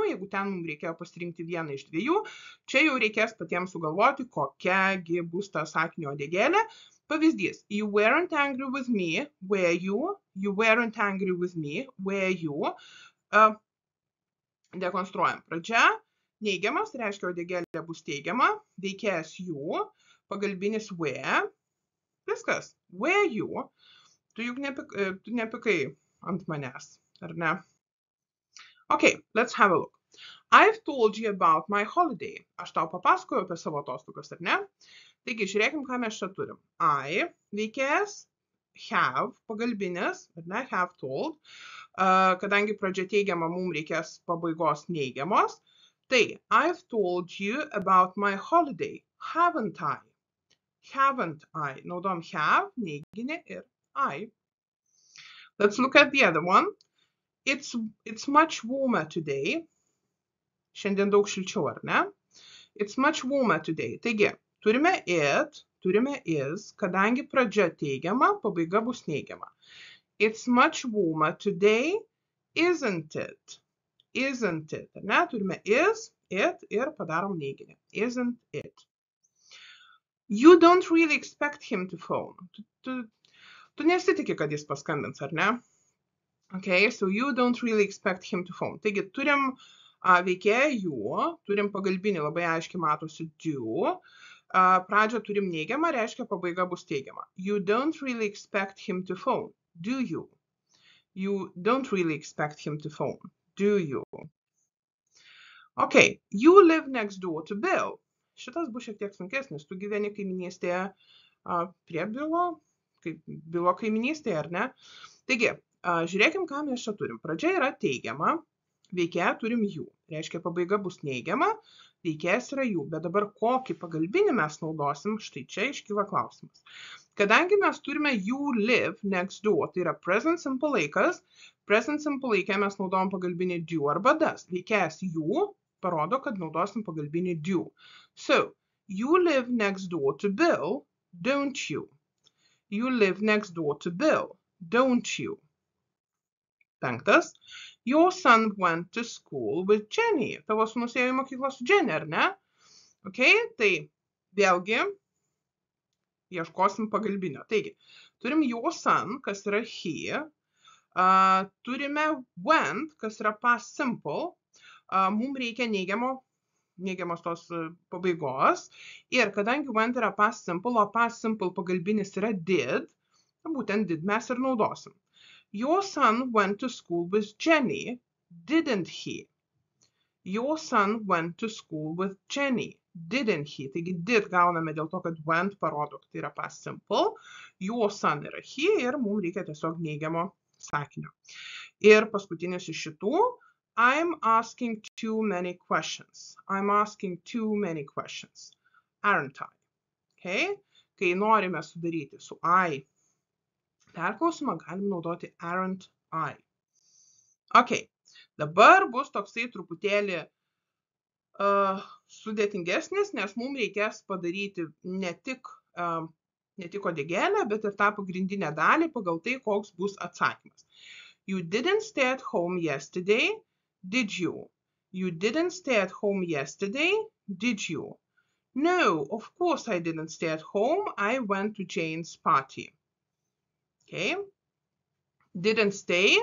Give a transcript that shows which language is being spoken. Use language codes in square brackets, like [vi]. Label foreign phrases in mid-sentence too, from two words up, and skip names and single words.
[lt] Jeigu ten mums reikėjo pasirinkti vieną iš dviejų, čia jau reikės patiems sugalvoti, kokiagi bus ta sakinio uodegėlė. Pavyzdys. [en] You weren't angry with me, were you? You weren't angry with me, were you? [lt] Dekonstruojam. Pradžia. Neigiamas, reiškia uodegėlė bus teigiama. Veikėjas you. Pagalbinis were. Viskas. [en] Were you? [lt] Tu juk nepykai ant manęs, ar ne? [en] Okay, let's have a look. I've told you about my holiday. [lt] Aš tau papasakojau apie savo atostogas, ar ne? Taigi, žiūrėkim, ką mes čia turim. I, veikėjas, have, pagalbinis, ar ne, [en] have told. [lt] Kadangi pradžia teigiama, mums reikės pabaigos neigiamos. Tai, [en] I've told you about my holiday. Haven't I? Haven't I? [lt] Naudom have, neiginė ir I. [en] Let's look at the other one. It's much warmer today. [lt] Šiandien daug šilčiau, ar ne? [en] It's much warmer today. [lt] Taigi, turime it, turime is, kadangi pradžia teigiama, pabaiga bus neigiama. [en] It's much warmer today, isn't it? Isn't it? [lt] Ar ne? Turime is, it ir padarom neiginę. [en] Isn't it? You don't really expect him to phone. [lt] Tu nesitiki, kad jis paskambins, ar ne? [en] Okay, so you don't really expect him to phone. [lt] Taigi, turim veikėją you, turim pagalbinį, labai aiškiai matosi do. Pradžią turim neigiamą, reiškia pabaiga bus teigiama. [en] You don't really expect him to phone, do you? You don't really expect him to phone, do you? Okay, you live next door to Bill. [lt] Šitas bus šiek tiek sunkesnis. Tu gyveni kaiminystėje prie Bilo kaiminystėje, ar ne? Taigi, žiūrėkim, ką mes čia turim. Pradžia yra teigiama, veikėją turim you. Reiškia, pabaiga bus neigiama, veikėjas yra you. Bet dabar kokį pagalbinį mes naudosim, štai čia iškyla klausimas. Kadangi mes turime [en] you live next door, [lt] tai yra [en] present simple [lt] laikas, [en] present simple [lt] laikė mes naudojam pagalbinį do arba does. Veikėjas you parodo, kad naudosim pagalbinį do. [en] So, you live next door to Bill, don't you? You live next door to Bill, don't you? [lt] Penktas. [en] Your son went to school with Jenny. [lt] Tavo sūnus ėjo į mokyklą su Jenny, ar ne? Okay, tai vėlgi ieškosim pagalbinio. Taigi, turim [en] your son, [lt] kas yra he. Turime went, kas yra [en] past simple. [lt] Mums reikia neigiamos tos pabaigos. Ir kadangi went yra [en] past simple, [lt] o [en] past simple [lt] pagalbinis yra did, būtent did mes ir naudosim. [en] Your son went to school with Jenny, didn't he? Your son went to school with Jenny, didn't he? [lt] Taigi did gauname dėl to, kad went parodo, kad tai yra [en] past simple. Your son [lt] yra he ir mums reikia tiesiog neigiamo sakinio. Ir paskutinis iš šitų. [en] I'm asking too many questions. I'm asking too many questions. Aren't I? Okay? [lt] Kai norime sudaryti su I perklausimą, galim naudoti [en] aren't I. Okay. [lt] Dabar bus toksai truputėlį sudėtingesnis, nes mums reikės padaryti ne tik uodegėlę, bet ir tą pagrindinę dalį pagal tai, koks bus atsakymas. [en] You didn't stay at home yesterday, did you? You didn't stay at home yesterday, did you? No, of course I didn't stay at home. I went to Jane's party. Okay. Didn't stay.